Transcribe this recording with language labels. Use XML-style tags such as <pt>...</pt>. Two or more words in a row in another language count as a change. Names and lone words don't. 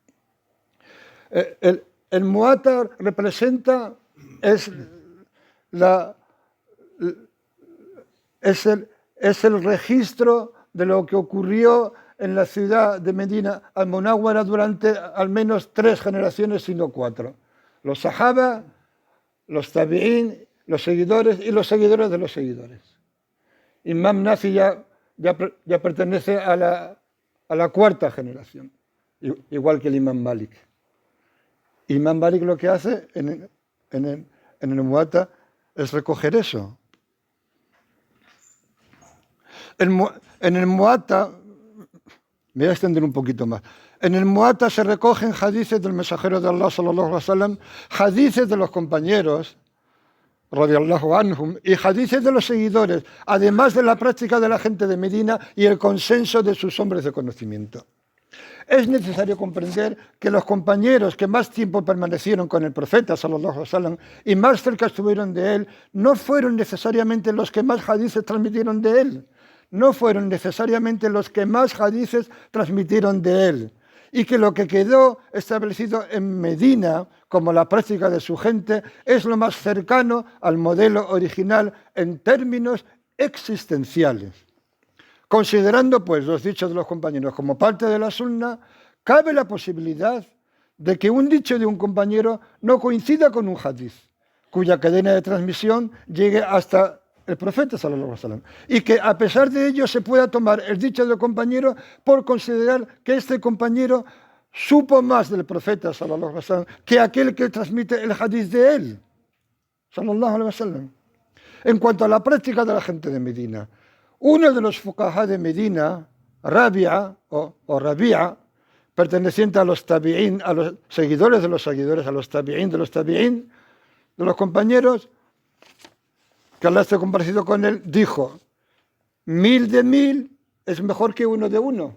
<es>El Muwatta representa, es el registro de lo que ocurrió en la ciudad de Medina al-Munawwara durante al menos 3 generaciones, sino 4. Los sahaba, los tabi'ín, los seguidores y los seguidores de los seguidores. Imam Nafi ya pertenece a la 4ª generación, igual que el Imam Malik. Imam Malik lo que hace en el Muwatta es recoger eso. En el Muwatta, me voy a extender un poquito más. En el Muwatta se recogen hadices del mensajero de Allah,</es> <ar>صلى الله عليه وسلم,</ar> <es>hadices de los compañeros,</es> <ar>رضي الله عنهم,</ar> <es>y hadices de los seguidores, además de la práctica de la gente de Medina y el consenso de sus hombres de conocimiento. Es necesario comprender que los compañeros que más tiempo permanecieron con el profeta,</es> <ar>صلى الله عليه وسلم,</ar> <es>y más cerca estuvieron de él, no fueron necesariamente los que más hadices transmitieron de él. No fueron necesariamente los que más hadices transmitieron de él. Y que lo que quedó establecido en Medina como la práctica de su gente es lo más cercano al modelo original en términos existenciales. Considerando pues los dichos de los compañeros como parte de la sunna, cabe la posibilidad de que un dicho de un compañero no coincida con un hadiz, cuya cadena de transmisión llegue hasta el profeta,</es> <ar>صلى الله عليه وسلم,</ar> <es>y que a pesar de ello se pueda tomar el dicho del compañero por considerar que este compañero supo más del profeta,</es> <ar>صلى الله عليه وسلم,</ar> <es>que aquel que transmite el hadiz de él,</es> <ar>صلى الله عليه وسلم.</ar> <es>En cuanto a la práctica de la gente de Medina, uno de los fuqahá de Medina, Rabia o Rabia, perteneciente a los tabi'ín, a los seguidores de los seguidores, a los tabi'ín, de los compañeros, que Allah esté comparecido con él, dijo: 1000 de 1000 es mejor que 1 de 1.</es>